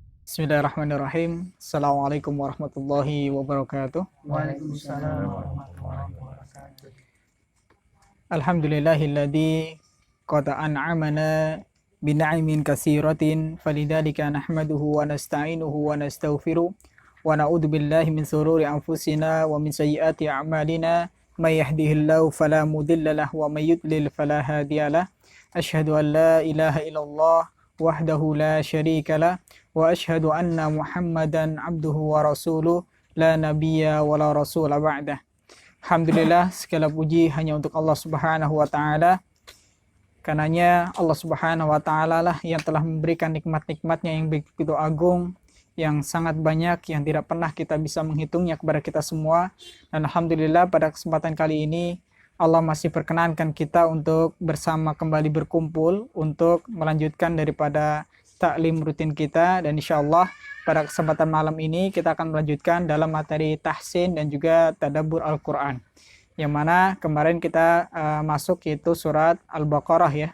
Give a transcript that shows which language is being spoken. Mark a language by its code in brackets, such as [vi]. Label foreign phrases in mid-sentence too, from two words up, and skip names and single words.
[ar] بسم الله الرحمن الرحيم. السلام عليكم ورحمة الله وبركاته. وعليكم السلام ورحمة الله وبركاته. الحمد لله الذي قد أنعمنا بنعم كثيرة فلذلك نحمده ونستعينه ونستغفره ونعوذ بالله من شرور أنفسنا ومن سيئات أعمالنا من يهده الله فلا مضل له ومن يضلل فلا هادي له. أشهد أن لا إله إلا الله وحده لا شريك له وأشهد أن محمدا عبده ورسوله لا نبي ولا رسول بعده. [id] Alhamdulillah, segala puji hanya untuk Allah [ar] سبحانه وتعالى. [id] Karenanya Allah [ar] سبحانه وتعالى [id] lah yang telah memberikan nikmat-nikmatnya yang begitu agung, yang sangat banyak, yang tidak pernah kita bisa menghitungnya kepada kita semua. Dan alhamdulillah pada kesempatan kali ini Allah masih perkenankan kita untuk bersama kembali berkumpul untuk melanjutkan daripada taklim rutin kita, dan insyaallah pada kesempatan malam ini kita akan melanjutkan dalam materi tahsin dan juga tadabbur Al-Quran, yang mana kemarin kita masuk yaitu surat Al-Baqarah ya.